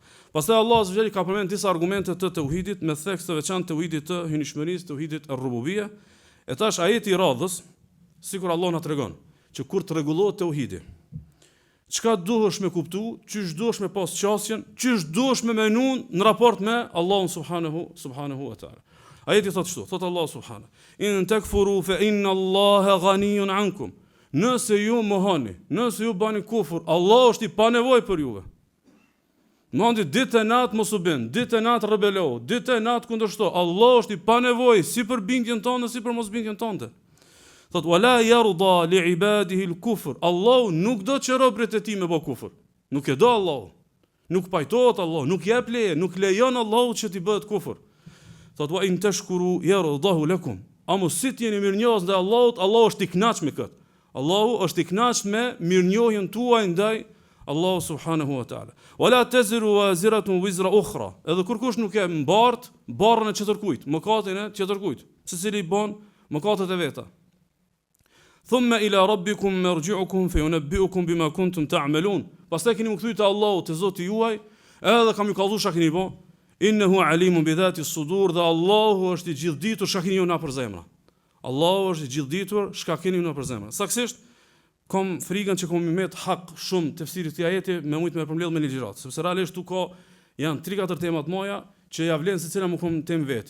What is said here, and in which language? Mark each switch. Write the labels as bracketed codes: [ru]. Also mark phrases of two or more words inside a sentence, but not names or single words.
[sq] Pastaj Allah subhanahu ka përmend disa argumente të tauhidit me theks të veçantë tauhidit të hynishmërisë, tauhidit ar-rububiyya. E tash ajeti i radhës, sikur Allah na tregon që kur të rregullohet tauhidi, çka duhesh me kuptu, çish duhesh me pas qasjen, çish duhesh me menun në raport me Allahun [ar] سبحانه وتعالى. [sq] Ajeti thotë kështu, thotë Allah subhanahu: [ar] "إن تكفروا فإن الله غني عنكم." [sq] Nëse ju mohoni, nëse ju bani kufur, Allah është i pa nevojë për juve. Mandi ditë e natë mos u bën, ditë e natë rebelo, ditë e natë kundërshto. Allah është i pa nevojë si për bindjen tonë, si për mos bindjen tonë. [ar] Thot ولا يرضى لعباده الكفر. [sq] Allah nuk do që robërit e tij me bë kufër. Nuk e do Allah. Nuk pajtohet Allah, nuk jep leje, nuk lejon Allah që t'i bëhet kufër. [ar] Thot وإن تشكروا يرضه لكم. [sq] Amo si t'jeni mirënjohës ndaj Allahut, Allah është i kënaqur me këtë. Allahu është i kënaqur me mirënjohjen tuaj ndaj Allahu [ar] سبحانه وتعالى. ولا تزر وازرة وزر أخرى. [sq] Edhe kur kush nuk e mbart barrën e çetërkujt, mëkatin e çetërkujt, secili bën mëkatet e veta. [ar] ثم إلى ربكم مرجعكم فينبئكم بما كنتم تعملون. [sq] Pastaj keni u kthyr te Allahu te Zoti juaj, edhe kam ju kallëzu çka keni bën. [ar] إنه عليم بذات الصدور, [sq] dhe Allahu është i gjithditur çka keni ju na për zemra. Allahu është i gjithditur çka keni ju na për zemra. Saktësisht kom frikën që kom met hak shumë tefsirit të ajeti me shumë me përmbledh me ligjërat, sepse realisht tu ka janë 3-4 tema të moja që ja vlen secila më kom temë vetë.